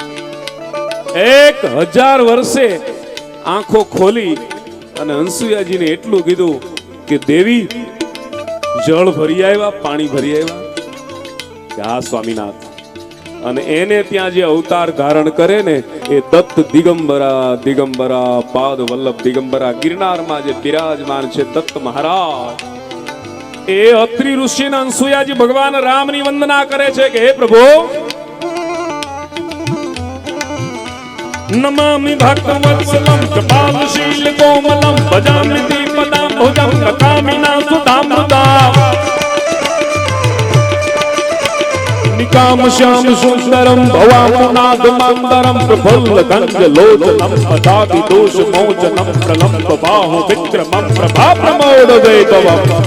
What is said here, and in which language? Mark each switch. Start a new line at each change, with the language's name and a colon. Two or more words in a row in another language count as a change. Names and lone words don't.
Gujarati: 1000 વર્ષે આંખો ખોલી અને અંસુયાજીને એટલું કીધું કે દેવી જળ ભરી આવ્યા પાણી ભરી આવ્યા કે હા સ્વામીનાથ અને એને ત્યાં જે અવતાર ધારણ કરે ને એ દત્ત દિગંબરા પાદ વલ્લભ દિગંબરા ગિરનારમાં જે બિરાજમાન છે દત્ત મહારાજ એ અત્રિ ઋષિના અંસુયાજી ભગવાન રામની વંદના કરે છે કે હે પ્રભુ
Sanskrit: नमामि भक्तवत्सलं कृपालशील कोमलं भजामि ते पदाम्बुजं भगामिना सुधाम्बुदां निकाम श्याम सुंदरं भवामनाद मंदरं प्रफुल्ल गंज लोचनं पदाति दोष मोचनं प्रलंब बाहु विक्रमं प्रभा प्रमोद वैभवम्